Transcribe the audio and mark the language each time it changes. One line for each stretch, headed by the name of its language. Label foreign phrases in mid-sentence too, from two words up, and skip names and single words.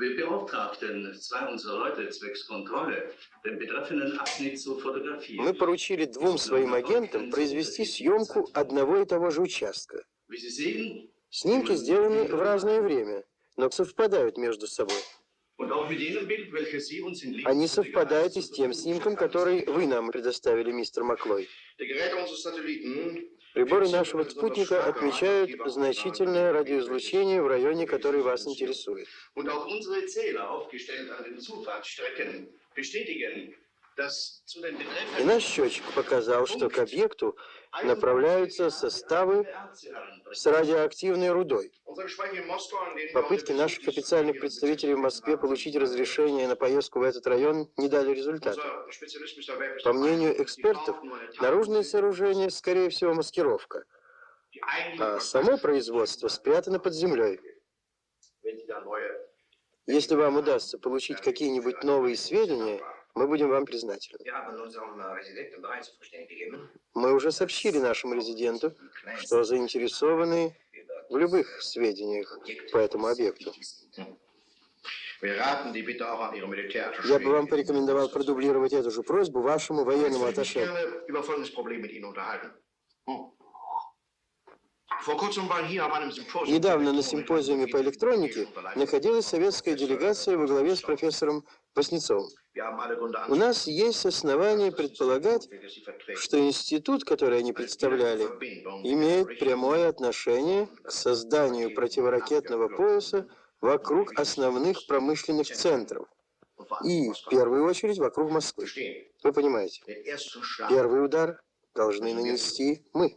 German: beauftragten zwei unserer Leute zwecks Kontrolle, den betreffenden Abschnitt zu fotografieren.
Russian: Мы поручили двум своим агентам произвести съемку одного и того же участка.
German: Wie Sie sehen,
Russian: Снимки сделаны в разное время, но совпадают между собой.
German: und auch mit jenem Bild, welches Sie uns in
Russian: Они совпадают и с тем снимком, который вы нам предоставили, мистер Маклой.
German: Die Geräte unseres Satelliten
Russian: Приборы нашего спутника отмечают значительное радиоизлучение в районе, который вас интересует.
German: und auch unsere Zähler, aufgestellt an den Zufahrtsstrecken, bestätigen, dass zu den
Russian: И
German: betreffenden
Russian: наш счетчик показал, что к объекту направляются составы с радиоактивной рудой.
German: unsere Gespräche in Moskau, an denen wir
Russian: Попытки наших официальных представителей в Москве получить разрешение на поездку в этот район не дали результата.
German: unser Spezialist Mr. Webb
Russian: По мнению экспертов, наружное сооружение, скорее всего, маскировка, а само производство спрятано под землей. Если вам удастся получить какие-нибудь новые сведения, мы будем вам признательны.
German: Wir haben unserem Residenten bereits zu verstehen gegeben,
Russian: Мы уже сообщили нашему резиденту, что заинтересованы в любых сведениях по этому объекту.
German: wir raten die Bitte auch an Ihre Militärattaché.
Russian: Я бы вам порекомендовал продублировать эту же просьбу вашему военному
German: Ich möchte mich
Russian: атташе.
German: gerne über folgendes Problem mit Ihnen unterhalten. Vor kurzem war hier auf einem Symposium
Russian: Недавно на симпозиуме по электронике находилась советская делегация во главе с профессором Васнецовым.
German: Wir haben alle Gründe
Russian: У нас есть основания предполагать, что институт, который они представляли, имеет прямое отношение к созданию противоракетного пояса вокруг основных промышленных центров. И, в первую очередь, вокруг Москвы. Вы понимаете, первый удар должны нанести мы.